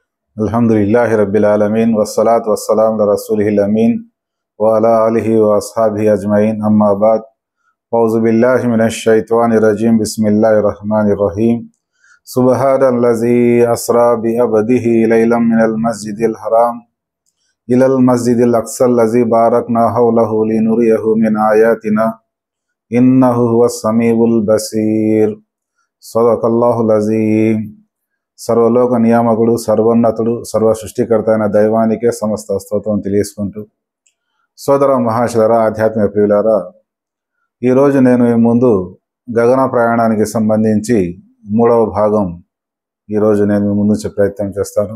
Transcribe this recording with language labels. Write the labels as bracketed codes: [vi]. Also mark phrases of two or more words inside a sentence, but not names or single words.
[ar] الحمد لله رب العالمين والصلاة والسلام على رسوله الأمين وعلى آله وأصحابه أجمعين أما بعد أعوذ بالله من الشيطان الرجيم بسم الله الرحمن الرحيم سبحان الذي أسرى بعبده ليلا من المسجد الحرام إلى المسجد الأقصى الذي باركنا حوله لنريه من آياتنا إنه هو السميع البصير صدق الله العظيم. [te] సర్వలోక నియామకుడు, సర్వోన్నతుడు, సర్వ సృష్టికర్త అయిన దైవానికే సమస్త స్తోత్రం తెలియసుకుంటూ, సోదర మహాశులరా, ఆధ్యాత్మిక ప్రియులారా, ఈరోజు నేను మీ ముందు గగన ప్రయాణానికి సంబంధించి 3వ భాగం ఈరోజు నేను మీ ముందు ప్రయత్నం చేస్తాను.